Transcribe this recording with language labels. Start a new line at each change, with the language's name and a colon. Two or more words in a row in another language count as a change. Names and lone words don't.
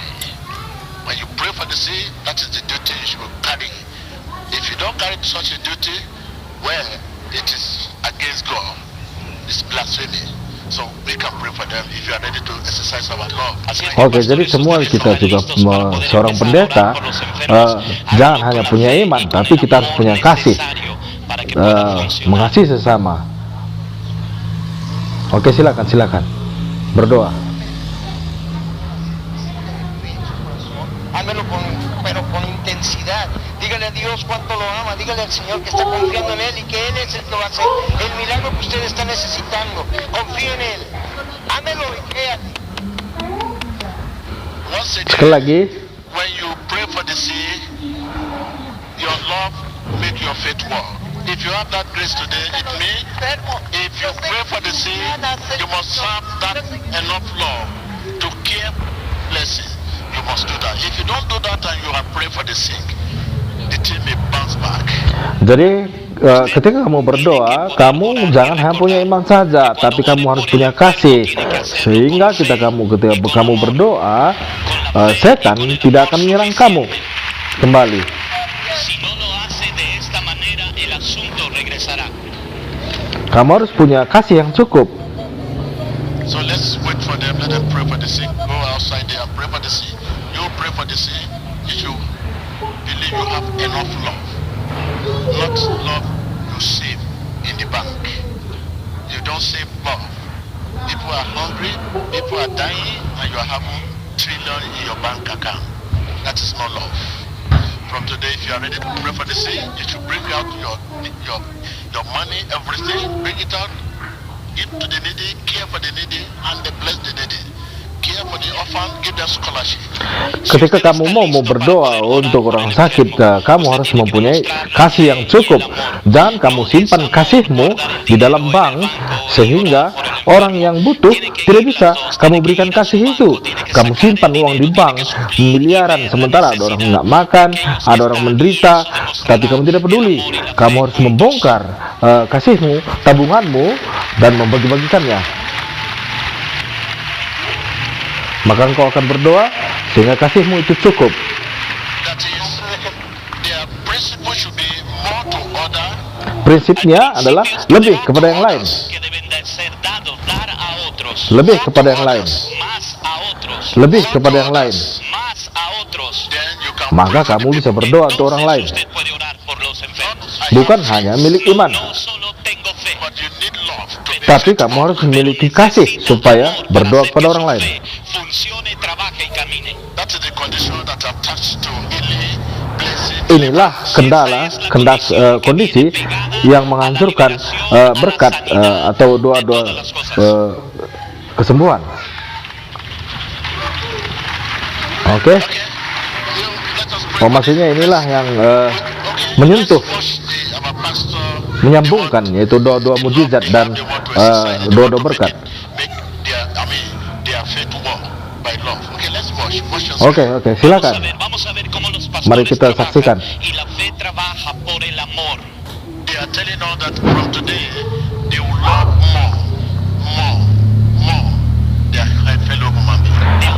English: When you pray for the sick, that is the duty you should carry. If you don't carry such a duty, well, it is against God. It's blasphemy. So we can pray for them if you are ready to exercise our love.
Indonesian: Oke, jadi semua kita juga seorang pendeta jangan hanya punya iman, tapi kita harus punya kasih, mengasihi sesama. Oke, silakan berdoa.
Spanish: Hágalo pero con intensidad. Dígale a Dios cuánto lo ama. Dígale al Señor que está confiando en Él y que Él es el que va a hacer el milagro que usted está necesitando. Confíe en Él. Ámelo y créale.
Indonesian: Sekali lagi,
English: When you pray for the sick, your love make your faith work. If you have that grace today, it means if you pray for the sick, you must have that enough love to care blessing. You must do that. If you don't do that and you are praying for the sick, the thing may bounce back.
Indonesian: jadi ketika kamu berdoa, kamu jangan hanya punya iman saja, tapi kamu harus punya kasih, sehingga ketika kamu berdoa, setan tidak akan menyerang kamu kembali.
Spanish: Si no lo hace de esta manera, el asunto regresará.
Indonesian: Kamu harus punya kasih yang cukup.
English: So let's wait for them. Let them pray for the sick. Go outside there and pray for the sick. You pray for the sick. You should believe you have enough love. Not love you save in the bank. You don't save love. People are hungry. People are dying, and you are having trillion in your bank account. That is not love. From today, if you are ready to pray for the sick, you should bring out your money, everything. Bring it out. Give to the needy, care for the needy, and bless the needy. Care for the orphan, give them scholarship.
Indonesian: Ketika kamu mau berdoa untuk orang sakit, kamu harus mempunyai kasih yang cukup. Jangan kamu simpan kasihmu di dalam bank, sehingga orang yang butuh tidak bisa kamu berikan kasih itu. Kamu simpan uang di bank miliaran, sementara ada orang nggak makan, ada orang menderita, tapi kamu tidak peduli. Kamu harus membongkar kasihmu, tabunganmu, dan membagi-bagikannya. Maka engkau akan berdoa sehingga kasihmu itu cukup.
English: That is, their principle should be more to other.
Indonesian: Prinsipnya adalah lebih kepada yang lain.
Spanish: Que deben de ser dados, dar a otros,
Indonesian: Lebih kepada yang lain.
Spanish: más a otros,
Indonesian: Lebih kepada yang lain.
Spanish: más a otros.
English: Then you can
Indonesian: Maka
English: pray for
Indonesian: kamu
English: the
Indonesian: bisa
English: people.
Indonesian: berdoa untuk orang lain.
Spanish: Usted puede orar por los enfermos.
Indonesian: Bukan hanya milik iman,
Spanish: No solo tengo fe,
English: But you need love to be
Indonesian: tapi kamu harus memiliki kasih supaya berdoa kepada orang lain.
Spanish: funcione, trabaje y camine.
English: That is the condition that attached to healing, blessing.
Indonesian: Inilah kondisi yang menghancurkan berkat atau doa-doa kesembuhan. Oke,
English: Okay? Let us pray.
Indonesian: maksudnya inilah yang menyentuh,
English: Our pastor,
Indonesian: menyambungkan, yaitu doa-doa mujizat dan doa-doa berkat.
English: make their faith work by love. Okay, let's watch.
Indonesian: Oke, silakan.
Spanish: Vamos a ver cómo los pastores
Indonesian: Mari kita
Spanish: trabajan,
Indonesian: saksikan.
Spanish: y la fe trabaja por el amor.
English: They are telling us that from today they will love more their fellow human beings.